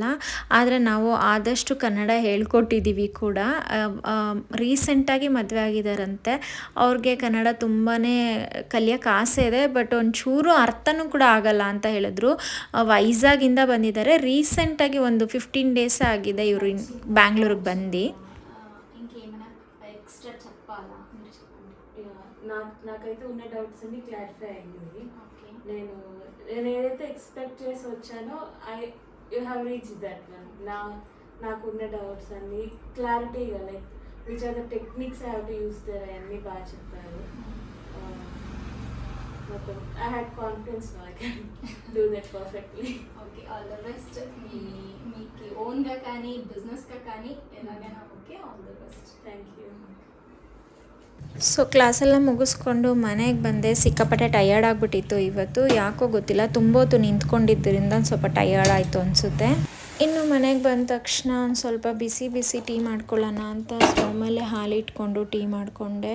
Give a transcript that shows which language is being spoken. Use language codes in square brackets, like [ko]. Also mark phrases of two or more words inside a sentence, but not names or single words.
[kn] ಆದರೆ ನಾವು ಆದಷ್ಟು ಕನ್ನಡ ಹೇಳ್ಕೊಟ್ಟಿದ್ದೀವಿ ಕೂಡ. ರೀಸೆಂಟಾಗಿ ಮದುವೆ ಆಗಿದ್ದಾರಂತೆ. ಅವ್ರಿಗೆ ಕನ್ನಡ ತುಂಬಾ ಕಲಿಯೋಕ್ಕೆ ಆಸೆ ಇದೆ, ಬಟ್ ಒಂಚೂರು ಅರ್ಥನೂ ಕೂಡ ಆಗಲ್ಲ ಅಂತ ಹೇಳಿದ್ರು. ವೈಜಾಗಿಂದ ಬಂದಿದ್ದಾರೆ. ರೀಸೆಂಟಾಗಿ ಒಂದು 15 ಡೇಸ್ ಆಗಿದೆ ಇವರು ಬ್ಯಾಂಗ್ಳೂರಿಗೆ ಬಂದು. [te] నాకైతే ఉన్న డౌట్స్ అన్ని క్లారిఫై అయ్యింది. నేను ఏదైతే ఎక్స్పెక్ట్ చేసి వచ్చానో [en] you have reach that one. [te] నాకున్న డౌట్స్ అన్ని క్లారిటీగా [en] like which are the techniques I have to use there [te] అవన్నీ బాగా చెప్పారు. [en] I had confidence no I can do that perfectly. okay, all the best. [te] మీకు ఓన్గా కానీ బిజినెస్గా కానీ ఎలాగైనా ఓకే, [en] all the best. thank you. [kn] ಸೊ ಕ್ಲಾಸೆಲ್ಲ ಮುಗಿಸ್ಕೊಂಡು ಮನೆಗೆ ಬಂದೆ. ಸಿಕ್ಕಾಪಟ್ಟೆ ಟಯರ್ಡ್ ಆಗಿಬಿಟ್ಟಿತ್ತು ಇವತ್ತು. ಯಾಕೋ ಗೊತ್ತಿಲ್ಲ, ತುಂಬ ಹೊತ್ತು ನಿಂತ್ಕೊಂಡಿದ್ದರಿಂದ ಸ್ವಲ್ಪ ಟಯರ್ಡ್ ಆಯಿತು ಅನಿಸುತ್ತೆ. ಇನ್ನು ಮನೆಗೆ ಬಂದ ತಕ್ಷಣ ಒಂದು ಸ್ವಲ್ಪ ಬಿಸಿ ಬಿಸಿ ಟೀ ಮಾಡ್ಕೊಳ್ಳೋಣ ಅಂತ ಸ್ಟವ್ ಮೇಲೆ ಹಾಲಿಟ್ಕೊಂಡು ಟೀ ಮಾಡಿಕೊಂಡೆ.